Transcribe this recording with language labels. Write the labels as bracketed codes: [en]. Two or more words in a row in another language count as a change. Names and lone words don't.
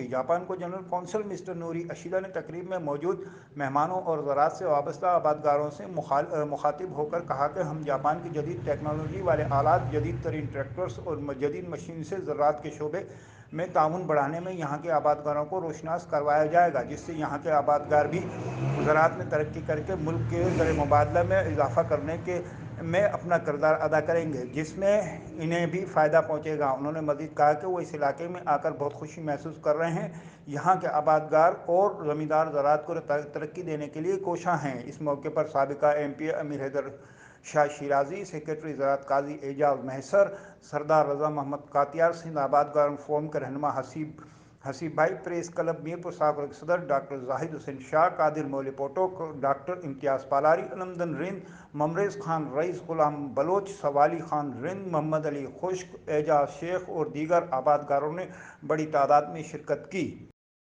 [ur] جاپان کو جنرل قونصل مسٹر نوری اشیدا نے تقریب میں موجود مہمانوں اور زراعت سے وابستہ آبادگاروں سے مخاطب ہوکر کہا کہ ہم جاپان کی جدید ٹیکنالوجی والے آلات، جدید ترین ٹریکٹرز اور جدید مشین سے زراعت کے شعبے میں تعاون بڑھانے میں یہاں کے آبادگاروں کو روشناس کروایا جائے گا، جس سے یہاں کے آبادگار بھی زراعت میں ترقی کرکے ملک کے زر مبادلہ میں اضافہ کرنے کے میں اپنا کردار ادا کریں گے، جس میں انہیں بھی فائدہ پہنچے گا. انہوں نے مزید کہا کہ وہ اس علاقے میں آکر بہت خوشی محسوس کر رہے ہیں. یہاں کے آبادگار اور زمیندار زراعت کو ترقی دینے کے لیے کوشاں ہیں. اس موقع پر سابقہ MP امیر حیدر شاہ شیرازی، سیکرٹری زراعت قاضی اعجاز محسر، سردار رضا محمد کاتیار، سندھ آبادگار فورم کے رہنما حسیب بھائی، پریس کلب میرپور ساکروں کے صدر ڈاکٹر زاہد حسین شاہ، قادر مولی پوٹو، ڈاکٹر امتیاز پالاری، المدن رند، ممریز خان رئیس، غلام بلوچ، سوالی خان رند، محمد علی خشک، اعجاز شیخ اور دیگر آبادگاروں نے بڑی تعداد میں شرکت کی.